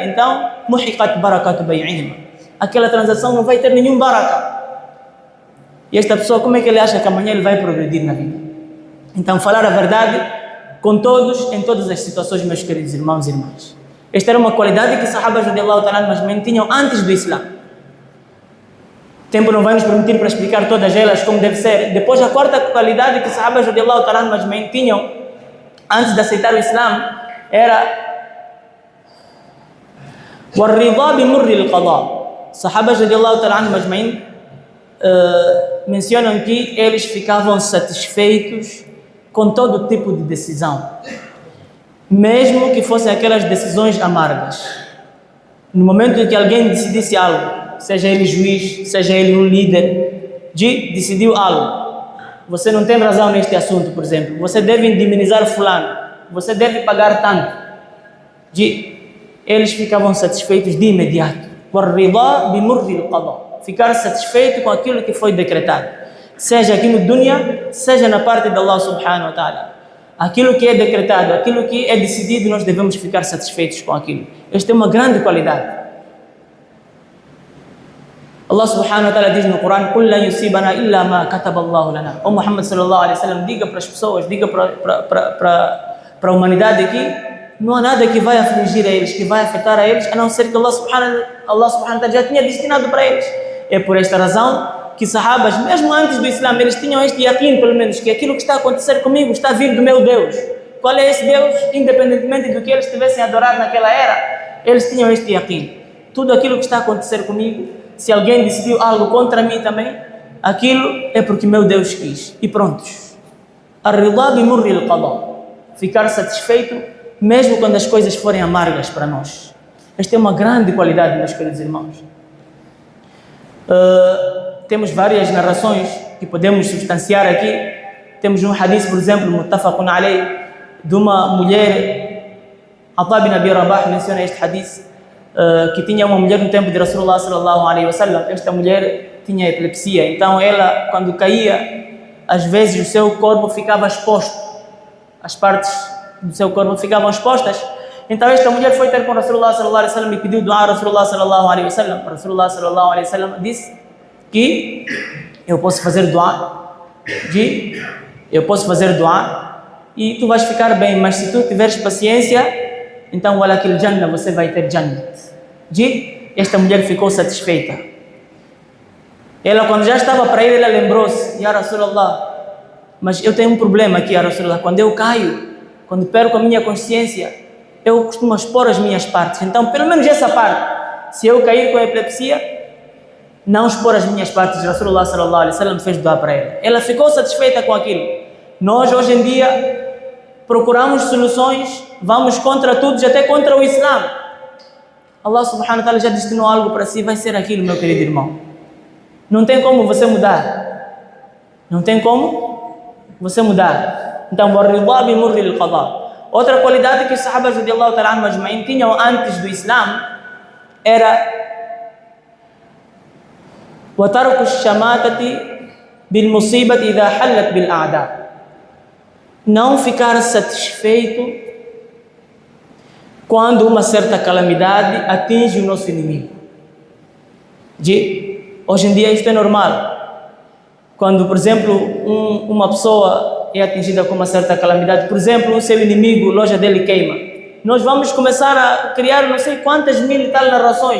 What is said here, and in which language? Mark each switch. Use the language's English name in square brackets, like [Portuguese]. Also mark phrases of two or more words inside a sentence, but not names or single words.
[Portuguese] Então, [Arabic] مُحِقَتْ بَرَكَةُ بَيْعِهِمَا. [Portuguese] Aquela transação não vai ter nenhum baraka. E esta pessoa, como é que ele acha que amanhã ele vai progredir na vida? Então, falar a verdade com todos, em todas as situações, meus queridos irmãos e irmãs. Esta era uma qualidade que os sahabas [Arabic] رضي الله تعالى عنهم [Portuguese] tinham antes do Islã. O tempo não vai nos permitir para explicar todas elas como deve ser. Depois, a quarta qualidade que os sahabas [Arabic] رضي الله تعالى عنهم [Portuguese] tinham antes de aceitar o Islã era [Arabic] وَالرِّضَى بِمُرِّ الْقَضَاء. [Portuguese] Os sahabas [Arabic] رضي الله تعالى عنهم [Portuguese] mencionam que eles ficavam satisfeitos com todo tipo de decisão, mesmo que fossem aquelas decisões amargas. No momento em que alguém decidisse algo, seja ele juiz, seja ele um líder, decidiu algo, você não tem razão neste assunto, por exemplo, você deve indemnizar fulano, você deve pagar tanto, eles ficavam satisfeitos de imediato. [Arabic] وَالرِّضَى بِمُرِّ الْقَضَاء. [Portuguese] Ficar satisfeito com aquilo que foi decretado, seja aqui no dunya, seja na parte de [Arabic] الله سبحانه وتعالى. [Portuguese] Aquilo que é decretado, aquilo que é decidido, nós devemos ficar satisfeitos com aquilo. Esta é uma grande qualidade. [Arabic] الله سبحانه وتعالى [Portuguese] diz no Corão: [Arabic] "قُل لَّن يُصِيبَنَا إِلَّا مَا كَتَبَ اللَّهُ لَنَا." O Muhammad صلى الله عليه وسلم, [Portuguese] diga para as pessoas, diga para a humanidade aqui, não há nada que vai afligir a eles, que vai afetar a eles, a não ser que [Arabic] الله سبحانه وتعالى [Portuguese] já tinha destinado para eles. É por esta razão que sahabas, mesmo antes do Islã, eles tinham este yaqeen, pelo menos, que aquilo que está a acontecer comigo está a vir do meu Deus. Qual é esse Deus? Independentemente do que eles estivessem a adorar naquela era, eles tinham este yaqeen. Tudo aquilo que está a acontecer comigo, se alguém decidiu algo contra mim também, aquilo é porque meu Deus quis. E prontos. [Arabic] الرضا بمر القضاء. [Portuguese] Ficar satisfeito mesmo quando as coisas forem amargas para nós. Esta é uma grande qualidade, meus queridos irmãos. Temos várias narrações que podemos substanciar aqui. Temos um hadith, por exemplo, [Arabic] متفق عليه, [Portuguese] de uma mulher, Atá bin Abi Rabah menciona este hadith, que tinha uma mulher no tempo de [Arabic] رسول الله صلى الله عليه وسلم. [Portuguese] Esta mulher tinha epilepsia, então ela, quando caía, às vezes o seu corpo ficava exposto, as partes do seu corpo ficavam expostas. Então esta mulher foi ter com [Arabic] رسول الله صلى الله عليه وسلم [Portuguese] e pediu dua a [Arabic] رسول الله صلى الله عليه وسلم. رسول الله صلى الله عليه وسلم [Portuguese] disse que eu posso fazer dua, e tu vais ficar bem, mas se tu tiveres paciência, então [Arabic] ولكِ الجنة, [Portuguese] você vai ter jannat. Esta mulher ficou satisfeita. Ela, quando já estava para ir, ela lembrou-se: [Arabic] يا رسول الله, [Portuguese] mas eu tenho um problema aqui, [Arabic] يا رسول الله. [Portuguese] Quando eu caio, quando perco a minha consciência, eu costumo expor as minhas partes. Então, pelo menos essa parte, se eu cair com a epilepsia, não expor as minhas partes. [Arabic] رسول الله صلى الله عليه وسلم [Portuguese] fez dua para ela. Ela ficou satisfeita com aquilo. Nós, hoje em dia, procuramos soluções, vamos contra tudo, até contra o Islã. [Arabic] الله سبحانه وتعالى [Portuguese] já destinou algo para si, vai ser aquilo, meu querido irmão. Não tem como você mudar. Não tem como você mudar. Então, [Arabic] والرضا بمر القضاء. [Portuguese] Outra qualidade que os sahabas [Arabic] رضي الله تعالى عنهم أجمعين [Portuguese] tinham antes do Islã era [Arabic] وترك الشماتة بالمصيبة إذا حلت بالأعداء. [Portuguese] Não ficar satisfeito quando uma certa calamidade atinge o nosso inimigo. Hoje em dia isto é normal. Quando, por exemplo, uma pessoa é atingida com uma certa calamidade, por exemplo, o seu inimigo, a loja dele queima, nós vamos começar a criar não sei quantas mil e tal narrações.